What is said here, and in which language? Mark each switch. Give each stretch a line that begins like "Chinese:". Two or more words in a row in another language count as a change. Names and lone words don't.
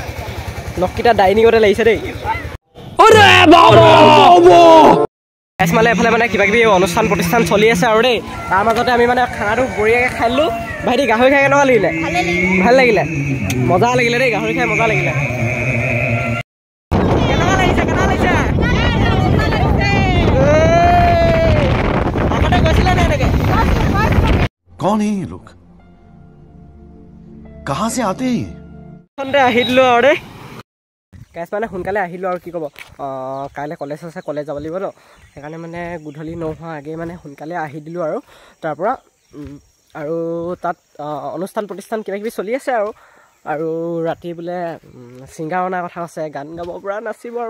Assamese: নখকেইটা ডাইনিঙতে লাগিছে দেই মানে এফালে মানে কিবা কিবি অনুষ্ঠান প্ৰতিষ্ঠান চলি আছে আৰু দেই তাৰ মাজতে আমি মানে খানাটো বঢ়িয়াকৈ খাই দিলোঁ ভাইটি গাহৰি খাই কেনেকুৱা লাগিলে ভাল লাগিলে মজা লাগিলে দেই গাহৰি খাই মজা লাগিলে
Hindi: कौन है ये लोग कहाँ से आते हैं
Assamese: আহি দিলোঁ আৰু দেই গাইছ মানে সোনকালে আহিলোঁ আৰু কি ক'ব কাইলৈ কলেজ আছে কলেজ যাব লাগিব ন সেইকাৰণে মানে গধূলি নোহোৱা আগেই মানে সোনকালে আহি দিলোঁ আৰু তাৰপৰা আৰু তাত অনুষ্ঠান প্ৰতিষ্ঠান কিবা কিবি চলি আছে আৰু ৰাতি বোলে ছিংগাৰ অনাৰ কথা আছে গান গাব পৰা নাচিব আৰু